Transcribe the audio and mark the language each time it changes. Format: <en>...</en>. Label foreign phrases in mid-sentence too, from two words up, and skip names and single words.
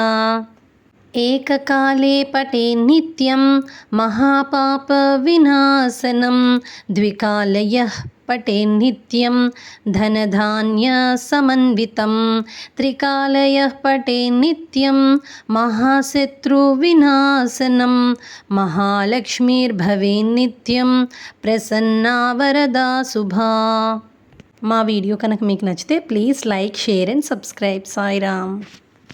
<sa>एककाले पठे नित्यं महापापविनाशनं द्विकालयः पठे नित्यं धनधान्यसमन्वितं त्रिकालयः पठे नित्यं महाशत्रुविनाशनं महालक्ष्मीर्भवेत् नित्यं प्रसन्ना वरदा शुभा.</sa> <te>మా వీడియో కనుక మీకు నచ్చితే</te> <en>please like, share and subscribe.</en> <te>సాయిరామ్.</te>